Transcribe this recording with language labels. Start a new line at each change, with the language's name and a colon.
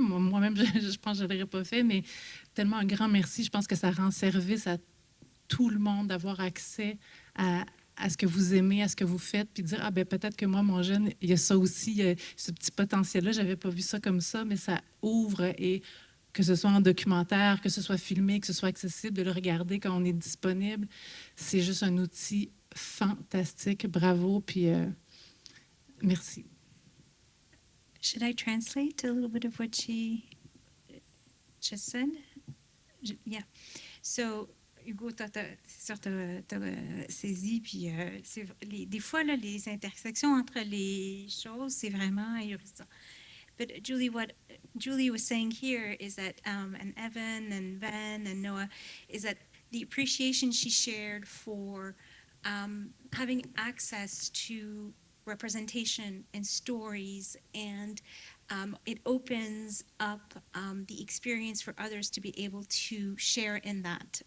French: Moi-même, je pense que je ne l'aurais pas fait, mais tellement un grand merci. Je pense que ça rend service à tout le monde d'avoir accès à ce que vous aimez, à ce que vous faites, puis dire, ben peut-être que moi, mon jeune, il y a ça aussi, il y a ce petit potentiel-là, je n'avais pas vu ça comme ça, mais ça ouvre, et que ce soit en documentaire, que ce soit filmé, que ce soit accessible, de le regarder quand on est disponible, c'est juste un outil fantastique. Bravo, puis merci.
English: Should I translate a little bit of what she just said? Yeah.
French: So, Hugo, c'est sûr, tu as saisi, puis des fois, là, les intersections entre les choses, c'est vraiment ahurissant.
English: But Julie, what Julie was saying here is that, and Evan and Ben and Noah, is that the appreciation she shared for having access to representation and stories, and it opens up the experience for others to be able to share in that.